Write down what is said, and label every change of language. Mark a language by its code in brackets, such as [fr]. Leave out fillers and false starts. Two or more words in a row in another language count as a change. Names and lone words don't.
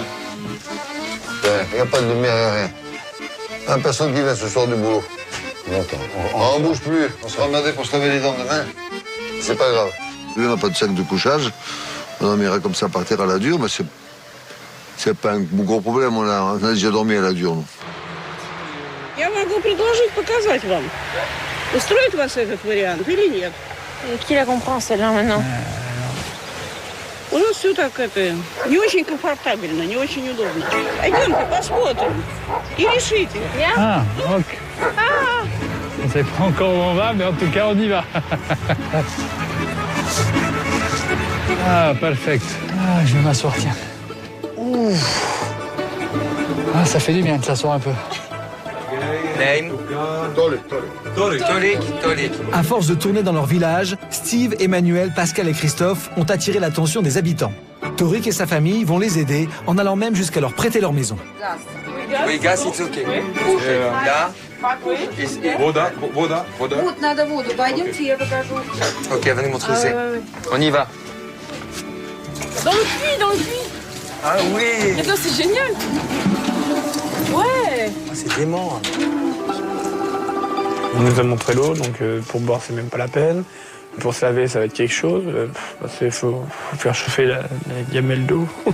[fr] Il n'y a pas de lumière, il n'y a rien. Un personne qui vient ce soir du boulot. On bouge plus. On sera emmerdé pour se laver les dents demain. C'est pas grave. Lui, on n'a pas de sac de couchage. On dormira comme ça par terre à la dure, mais c'est pas un gros problème. On a déjà dormi à la dure, nous. [ru] Я могу предложить показать вам. Устроит вас этот вариант или нет? [fr] Qui la comprend celle-là maintenant? [ru] У нас все так не очень комфортабельно, не очень удобно. Пойдемте посмотрим и решите. [fr] Ah, ok. On ne sait pas encore où on va, mais en tout cas, on y va. [en] Ah, perfect. [fr] Ah, je vais m'asseoir, tiens. Ouf. Ah, ça fait du bien de s'asseoir un peu. À force de tourner dans leur village, Steve, Emmanuel, Pascal et Christophe ont attiré l'attention des habitants. Torik et sa famille vont les aider en allant même jusqu'à leur prêter leur maison. Oui, [en] gas, it's okay. Là. [ru] Вода. Вот, надо воду. Пойдемте, я покажу. [fr] Ok, venez montrer où c'est. On y va. Dans le puits, dans le puits. Ah oui. Mais non, c'est génial. Ouais. C'est dément. On nous a montré l'eau, donc pour boire, c'est même pas la peine. Pour se laver, ça va être quelque chose. Il faut faire chauffer la gamelle d'eau.